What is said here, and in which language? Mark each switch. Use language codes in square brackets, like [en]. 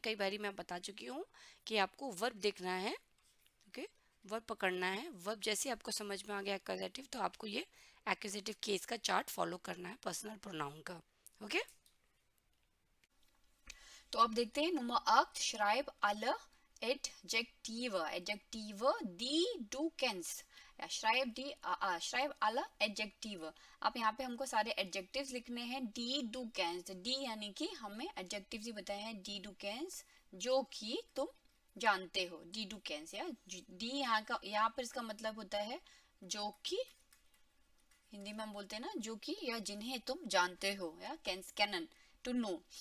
[hi] कई बारी मैं बता चुकी हूँ कि आपको वर्ब देखना है, ओके, वर्ब पकड़ना है, वर्ब जैसे आपको समझ में आ गया एक्यूजेटिव तो आपको ये एक्यूजेटिव केस का चार्ट फॉलो करना है पर्सनल प्रोनाउन का, ओके। तो अब देखते हैं [de] Nummer 8, schreib alle Adjektive. Adjektive, die du kennst. या schreib alle Adjektive. [hi] अब यहाँ पे हमको सारे adjectives लिखने हैं [de] die du kennst. [hi] die यानी कि हमें adjectives ही बताए हैं [de] die du kennst, [hi] जो कि तुम जानते हो, [de] die du kennst। [hi] या die यहाँ पर इसका मतलब होता है जो कि, हिंदी में हम बोलते हैं ना जो कि, या जिन्हें तुम जानते हो, या कैनन, टू नो।